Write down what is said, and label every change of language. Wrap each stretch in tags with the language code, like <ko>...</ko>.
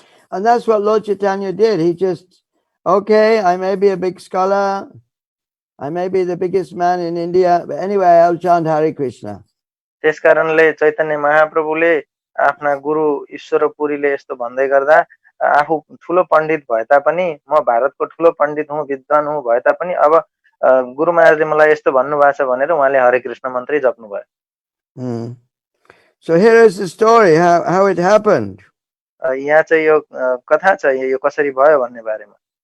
<en>And that's what Lord Chaitanya did. He just, okay, I may be a big scholar, I may be the biggest man in India, but anyway, I'll chant Hare Krishna.</en> <ne>त्यसकारणले चैतन्य महाप्रभुले आफ्ना गुरु ईश्वर पुरीले यस्तो भन्दै गर्दा आफू ठुलो पण्डित भए तापनि म भारतको ठुलो पण्डित हुँ, विद्वान हुँ भए तापनि अब गुरु महाराजले मलाई यस्तो भन्नुभएको छ भनेर उहाँले हरे कृष्ण मन्त्रै जप्नु भयो।</ne> <en>So here is the story how it happened.</en> <ne>यहाँ चाहिँ यो कथा छ, यो कसरी भयो भन्ने बारेमा।</ne>